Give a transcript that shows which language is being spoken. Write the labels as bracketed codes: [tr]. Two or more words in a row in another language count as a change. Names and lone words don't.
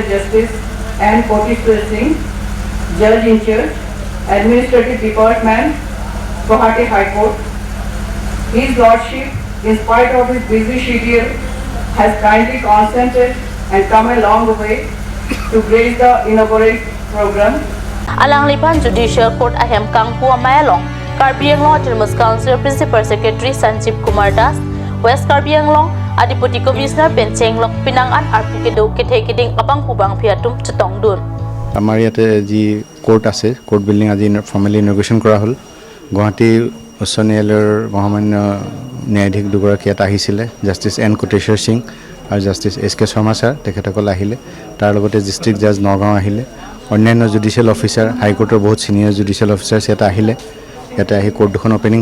[en] Justice and Kotishwar Singh, Judge in Charge, Administrative Department, Guwahati High Court. His Lordship, in spite of his busy schedule, has kindly consented and come a long way to grace the inauguration program. [mjw] Alang lipan [en] Judicial Court [mjw] ahem kangpu amayalong Karbi Anglong Autonomous Council [en] Principal Secretary [mjw] Sanjeev Kumar Das, West Karbi Anglong Adipoti Commissioner Bencheng Pinangan Arpukedo Ketekiding Abang Pubang Piatum Chutong Dun. [as] আমাৰ ইয়াতে যি কোৰ্ট আছে [en] court building [as] আজি [en] formally inauguration [as] কৰা হ'ল গুৱাহাটী উচ্চ ন্যায়ালয়ৰ মহামান্য ন্যায়াধীশ দুগৰাকী ইয়াত আহিছিলে জাষ্টিছ এন কোটেশ্বৰ সিং আৰু জাষ্টিছ এছ কে শৰ্মা ছাৰ তেখেতসকল আহিলে তাৰ লগতে [en] district judge [as] নগাঁও আহিলে অন্যান্য [en] judicial officer [as] হাইকোৰ্টৰ বহুত [en] senior judicial officers [as] ইয়াতে আহিলে ইয়াতে আহি কোৰ্ট দুখন অপেনিং